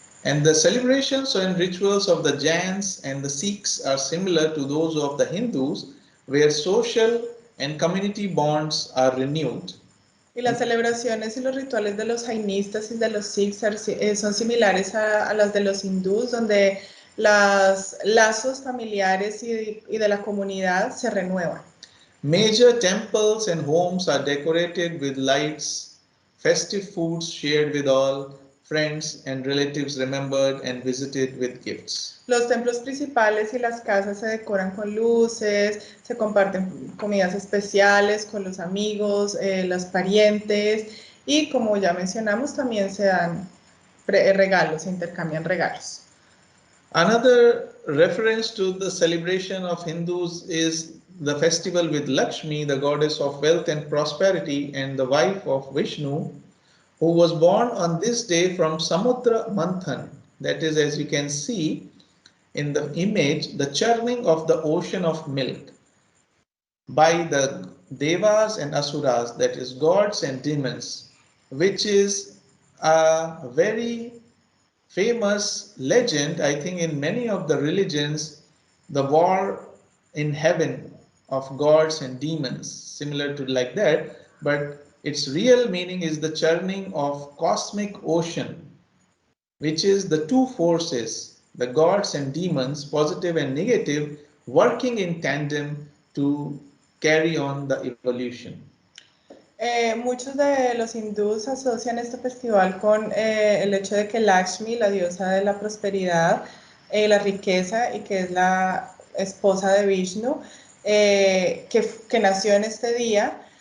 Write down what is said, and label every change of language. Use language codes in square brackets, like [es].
[en] And the celebrations and rituals of the Jains and the Sikhs are similar to those of the Hindus, where social and community bonds are renewed. [es] Y las celebraciones y los rituales de los jainistas y de los sikhs son similares a las de los hindús, donde los lazos familiares y de la comunidad se renuevan. [en] Major temples and homes are decorated with lights, festive foods shared with all, friends and relatives remembered and visited with gifts. [es] Los templos principales y las casas se decoran con luces, se comparten comidas especiales con los amigos, los parientes y como ya mencionamos también se dan regalos, se intercambian regalos. [en] Another reference to the celebration of Hindus is the festival with Lakshmi, the goddess of wealth and prosperity and the wife of Vishnu, who was born on this day from Samudra Manthan. That is, as you can see in the image, the churning of the ocean of milk by the Devas and Asuras, that is, gods and demons, which is a very famous legend. I think in many of the religions, the war in heaven of gods and demons, similar to like that, but its real meaning is the churning of cosmic ocean, which is the two forces, the gods and demons, positive and negative, working in tandem to carry on the evolution. [es] Muchos de los hindús asocian este festival con el hecho de que Lakshmi, la diosa de la prosperidad, la riqueza y que es la esposa de Vishnu, que nació en este día,